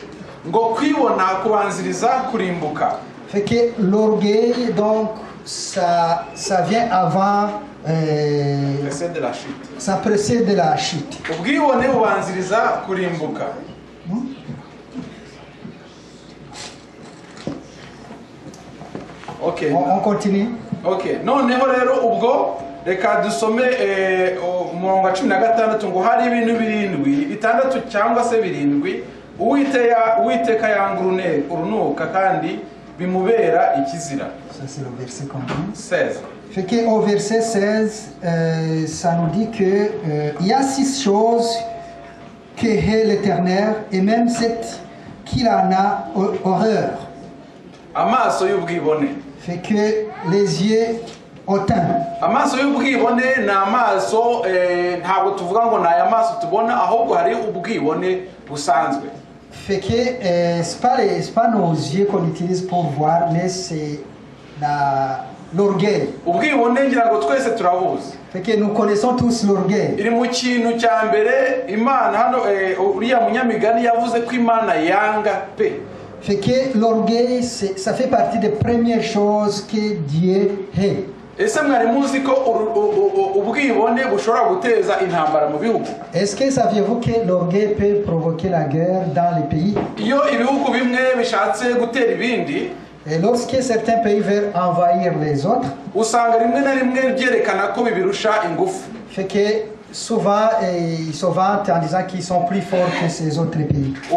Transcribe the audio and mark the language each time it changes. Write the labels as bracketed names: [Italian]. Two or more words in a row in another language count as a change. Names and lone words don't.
[French] Fait que l'orgueil, donc, ça vient avant. Ça précède de la chute. Okay. On continue. Okay. [Kinyarwanda] Noneho rero ubwo reka dusome umurongo wa 16 ngo hari ibintu birindwi bitandatu cyangwa se birindwi Uwiteka yanga urunuka kandi bimubera ikizira. [French] Ça c'est le verset qu'on dit. 16. Fait que au verset 16 ça nous dit que il y a 6 choses que hait l'Éternel et même 7 qu'il en a horreur. [Kinyarwanda] Amaso y'ubwibone. [French] Fait que les yeux hautains. [Kinyarwanda] Amaso y'ubwibone na amaso ntabwo tuvuga ngo na aya maso tubona ahubwo hari ubwibone busanzwe. [French] Fait que c'est pas nos yeux qu'on utilise pour voir, mais c'est l'orgueil. [Kinyarwanda] Ubwibone ngira ngo twese turabuzi. [French] Fait que nous connaissons tous l'orgueil. [Kinyarwanda] Iri mu kintu cya mbere Imana hano uriya munyamigani yavuze ko Imana yanga pe. [French] Fait que l'orgueil, ça fait partie des premières choses que Dieu hait. Est-ce que saviez-vous que l'orgueil peut provoquer la guerre dans les pays? Et lorsque certains pays veulent envahir les autres, fait que souvent ils se vantent en disant qu'ils sont plus forts que ces autres pays.